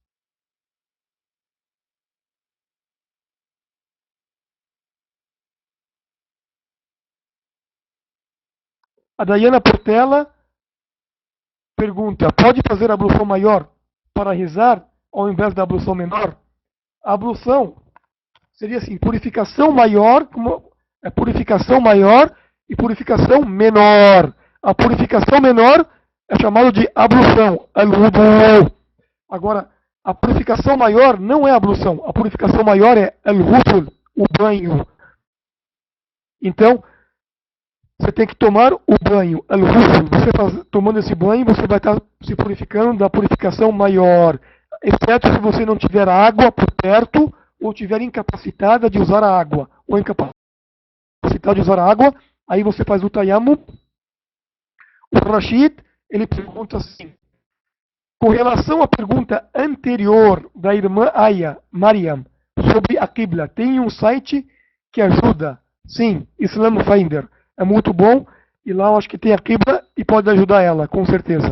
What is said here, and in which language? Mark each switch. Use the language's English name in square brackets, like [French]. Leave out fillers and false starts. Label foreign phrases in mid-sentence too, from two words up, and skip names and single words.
[Portuguese] A Dayana Portela pergunta: pode fazer a ablução maior para rezar ao invés da ablução menor? A ablução seria assim: purificação maior, purificação maior e purificação menor. A purificação menor é chamada de ablução, al-wudu. Agora, a purificação maior não é ablução. A purificação maior é al-ghusl, o banho. Então, você tem que tomar o banho, al-ghusl. Tomando esse banho, você vai estar se purificando da purificação maior. Exceto se você não tiver água por perto ou tiver incapacitada de usar a água. Ou incapacitada de usar a água, aí você faz o tayammum. O Rashid, ele pergunta assim: com relação à pergunta anterior da irmã Aya, Mariam, sobre a Qibla, tem um site que ajuda? Sim, Islam Finder. É muito bom e lá eu acho que tem a Qibla e pode ajudar ela, com certeza.